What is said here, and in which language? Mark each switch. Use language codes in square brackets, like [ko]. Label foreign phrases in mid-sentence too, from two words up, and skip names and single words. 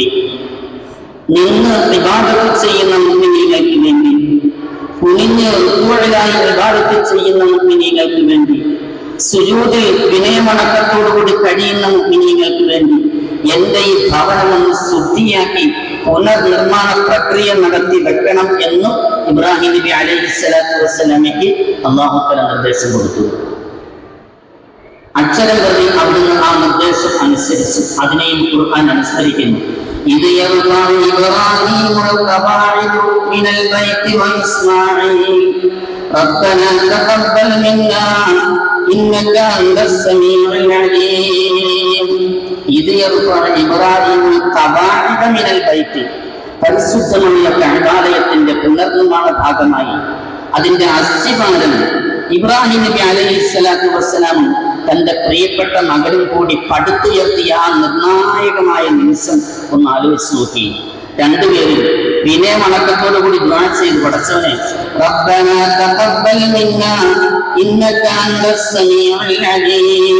[ml] നിന്ന് ഇബാദത്ത് ചെയ്യുന്ന മുഅ്മിനീങ്ങൾക്ക് വേണ്ടി, കുനിഞ്ഞ് റുകൂഇലായി ഇബാദത്ത് ചെയ്യുന്ന മുഅ്മിനീങ്ങൾക്ക് വേണ്ടി, സുജൂദിൽ വിനയമടക്കത്തോടുകൂടി കഴിയുന്ന മുഅ്മിനീങ്ങൾക്ക് വേണ്ടി എന്റെ ഈ ഭവനമൊന്ന് ശുദ്ധിയാക്കി പുനർനിർമ്മാണ പ്രക്രിയ നടത്തി വെക്കണം എന്നും ഇബ്രാഹിം നബി അലൈഹിസ്സലാത്തു വസ്സലാമയ്ക്ക് [ar] الله تعالى [ml] നിർദ്ദേശം കൊടുത്തു. അക്ഷരം പ്രതി അവിടുന്ന് ആ നിർദ്ദേശം അനുസരിച്ച് അതിനെയും ഖുർആൻ അനുസ്മരിക്കുന്നു. [ar] ഇത് ربنا تقبل منا إنك أنت السميع العليم. إذ يرفع إبراهيم القواعد من البيت. [ml] പരിശുദ്ധമായ കഅബാലയത്തിന്റെ പുനർനിർമ്മാണ ഭാഗമായി അതിന്റെ അസ്തിവാരം ഇബ്രാഹിം നബി [ar] عليه الصلاة والسلام [ml] തന്റെ പ്രിയപ്പെട്ട മകനും കൂടി പടുത്തുയർത്തിയ ആ നിർണായകമായ നിമിഷം ഒന്ന് ആലോചിച്ച് നോക്കി. രണ്ടുപേരും വിനയമടക്കത്തോടുകൂടി ദുആ ചെയ്ത് പടച്ചവനെ [ar] ربنا تقبل منا إنك أنت السميع العليم.